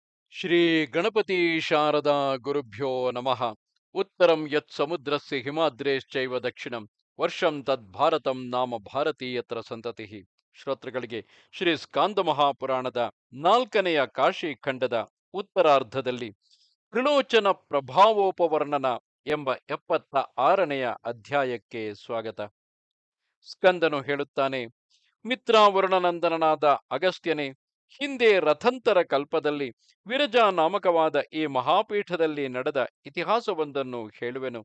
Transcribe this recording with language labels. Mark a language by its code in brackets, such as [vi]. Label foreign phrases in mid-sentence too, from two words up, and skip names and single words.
[sa] ಶ್ರೀ ಗಣಪತಿ ಶಾರದಾ ಗುರುಭ್ಯೋ ನಮಃ. ಉತ್ತರಂ ಯತ್ ಸಮುದ್ರಸ್ಯ ಹಿಮಾದ್ರೇಶ್ಚೈವ ದಕ್ಷಿಣಂ ವರ್ಷಂ ತದ್ ಭಾರತಂ ನಾಮ ಭಾರತೀಯತ್ರ ಸಂತತಿಃ. [kn] ಶ್ರೋತೃಗಳಿಗೆ ಶ್ರೀ ಸ್ಕಾಂದ ಮಹಾಪುರಾಣದ ನಾಲ್ಕನೆಯ ಕಾಶಿ ಖಂಡದ ಉತ್ತರಾರ್ಧದಲ್ಲಿ ತ್ರಿಲೋಚನ ಪ್ರಭಾವೋಪವರ್ಣನ ಎಂಬ 76ನೆಯ ಅಧ್ಯಾಯಕ್ಕೆ ಸ್ವಾಗತ. ಸ್ಕಂದನು ಹೇಳುತ್ತಾನೆ: ಮಿತ್ರಾವರುಣನಂದನನಾದ ಅಗಸ್ತ್ಯನೇ, ಹಿಂದೆ ರಥಂತರ ಕಲ್ಪದಲ್ಲಿ ವಿರಜಾ ನಾಮಕವಾದ ಈ ಮಹಾಪೀಠದಲ್ಲಿ ನಡೆದ ಇತಿಹಾಸವೊಂದನ್ನು ಹೇಳುವೆನು.